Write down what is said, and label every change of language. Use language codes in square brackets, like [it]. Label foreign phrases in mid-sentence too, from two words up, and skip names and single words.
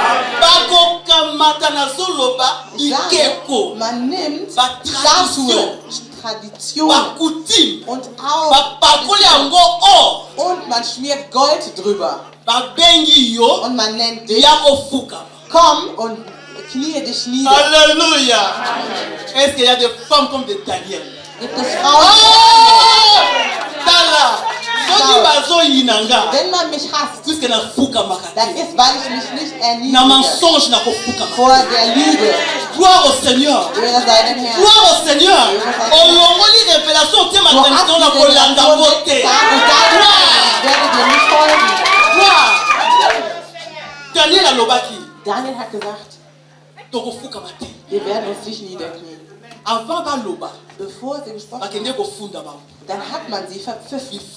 [de] Man nimmt Statuen, Traditionen und und man schmiert Gold drüber. Und man nennt dich, komm und knie dich nieder. [fr] Alléluia. Est-ce qu'il y a des femmes comme des Daniel? [de] Gibt es Frauen, wenn man mich hasst, dann ist, weil ich mich nicht erniedrige vor der Lüge. [fr] Gloire au Seigneur. [de] Ehre sei dem Herrn. [fr] Gloire au Seigneur. [de] Daniel hat gesagt, wir werden uns nicht niederknien. Bevor sie gesprochen haben, dann hat man sie verpfiffen.